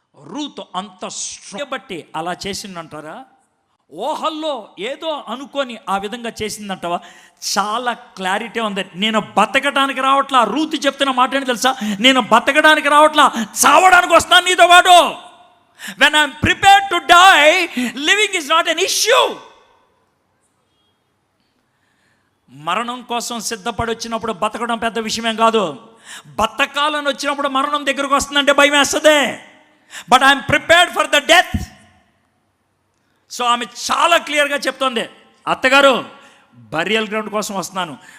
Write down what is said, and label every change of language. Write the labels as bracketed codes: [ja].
[te] Ruth అంత బట్టి అలా చేసిందంటారా? ఊహల్లో ఏదో అనుకొని ఆ విధంగా చేసిందంటావా? చాలా క్లారిటీ ఉంది. నేను బతకడానికి రావట్లా. రూత్ చెప్తున్న మాట ఏంటి తెలుసా, నేను బతకడానికి రావట్లా, చావడానికి వస్తాను నీతో పాటు. [en] When I'm prepared to die, living is not an issue. [te] మరణం కోసం సిద్ధపడి వచ్చినప్పుడు బతకడం పెద్ద విషయమేం కాదు. బతకాలని వచ్చినప్పుడు మరణం దగ్గరకు వస్తుందంటే భయం వేస్తుంది. [en] But I'm prepared for the death. [te] So ఆమె చాలా క్లియర్గా చెప్తోంది, అత్తగారు బరియల్ గ్రౌండ్ కోసం వస్తున్నాను.